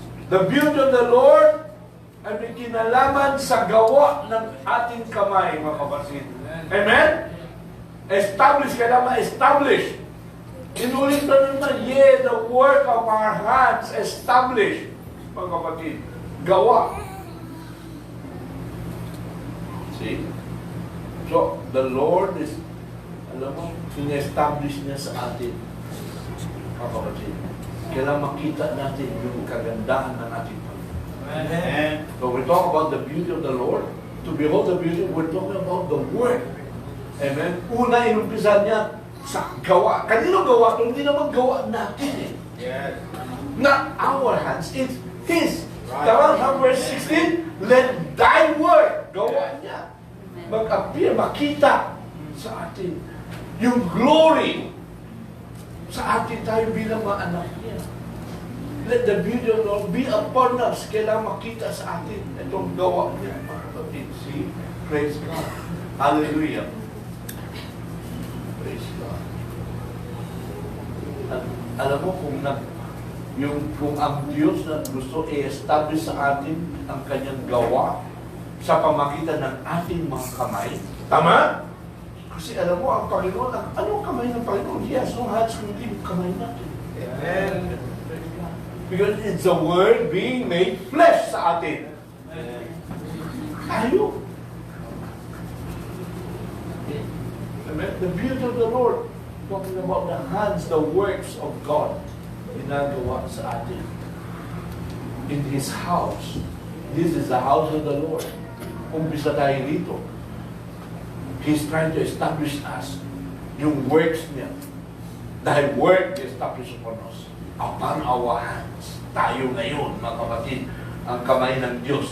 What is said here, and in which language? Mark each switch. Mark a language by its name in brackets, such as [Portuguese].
[English] The beauty of the Lord [Filipino] ay may kinalaman sa gawa ng ating kamay, mga kapatid. Amen? Establish, kailangan establish. Inulit na naman, [English] the work of our hands, [Filipino] establish, mga kapatid. Gawa. [English] See? So, the Lord is, [Filipino] alam mo, in-establish niya sa atin, mga kapatid. Kailangan makita natin yung kagandahan ng ating Panginoon. Amen. [English] So, we talk about the beauty of the Lord. To behold the beauty, we're talking about the work. Amen? [Filipino] Una, inumpisan niya sa gawa. Kanino gawa ito? Hindi naman gawa natin eh. [English] Yes. Not our hands, it's His. [Filipino] Tama sa [English] verse 16, let thy work, [Filipino] gawa niya, mag-appear, makita sa atin. Yung glory sa atin tayo bilang mga anak niya. [English] Let the beauty of the Lord be upon us. [Filipino] Kailangan makita sa atin itong gawa niya. [English] See? Praise God. Hallelujah. Praise God. [Filipino] At alam mo kung ang Diyos na gusto i-establish sa atin ang kanyang gawa sa pamagitan ng ating mga kamay. Tama? Kasi alam mo, ang Panginoon, anong kamay ng Panginoon? [English] He has no hands [Filipino] kundi yung kamay natin. Amen. [English] Because it's the Word being made flesh [Filipino] sa atin. Tayo. [English] Amen? The beauty of the Lord, talking about the hands, the works of God, [Filipino] ginagawa sa atin. [English] In His house. This is the house of the Lord. [Filipino] Umpisa tayo dito. [English] He's trying to establish us. [Filipino] Yung [English] works [Filipino] niya. Dahil [English] work established upon us. Upon our hands. [Filipino] Tayo ngayon, mga kapatid, ang kamay ng Diyos.